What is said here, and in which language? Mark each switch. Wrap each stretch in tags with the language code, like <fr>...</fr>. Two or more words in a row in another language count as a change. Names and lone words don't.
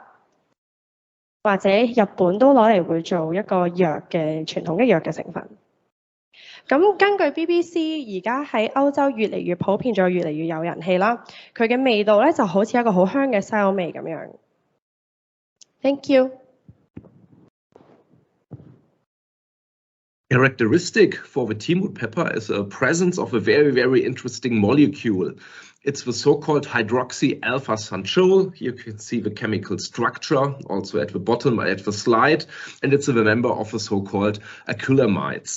<yue>或者日本都攞嚟會做一個藥嘅傳統嘅藥嘅成分。咁根據 BBC 而家喺歐洲越嚟越普遍，仲越嚟越有人氣啦。佢嘅味道咧就好似一個好香嘅西柚味咁樣。</yue> <en>Thank you. Characteristic for the timut pepper is a presence of a very interesting molecule. It's the so-called hydroxy alpha sanchol. Here you can see the chemical structure also at the bottom at the slide, and it's a member of the so-called acrylamides.</en>